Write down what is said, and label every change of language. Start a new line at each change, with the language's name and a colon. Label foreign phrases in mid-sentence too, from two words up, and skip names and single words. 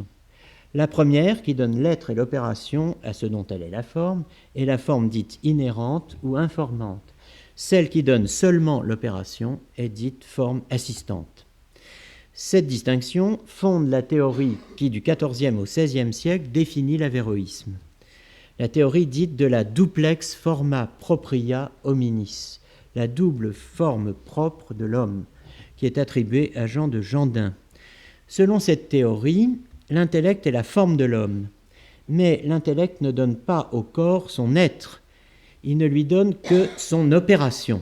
French: La première, qui donne l'être et l'opération à ce dont elle est la forme, est la forme dite inhérente ou informante. Celle qui donne seulement l'opération est dite forme assistante. Cette distinction fonde la théorie qui, du XIVe au XVIe siècle, définit l'avéroïsme. La théorie dite de la
Latin: duplex forma propria hominis,
French: la double forme propre de l'homme, qui est attribuée à Jean de Jandun. Selon cette théorie, l'intellect est la forme de l'homme, mais l'intellect ne donne pas au corps son être, il ne lui donne que son opération.